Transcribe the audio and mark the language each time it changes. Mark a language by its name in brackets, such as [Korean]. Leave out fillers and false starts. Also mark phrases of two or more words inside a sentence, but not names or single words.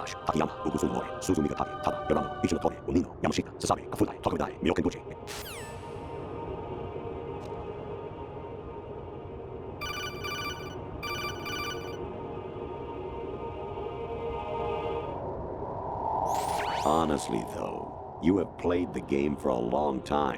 [English] Gibashi, Takayama, Ugusunori, Suzumiga Taki, Tada, Yorano, Ichinotori, Unino, Yamashita, Sasabe, Kafudai, Tokudai, Myokenbuchi. Honestly, though, you have played the game for a long time.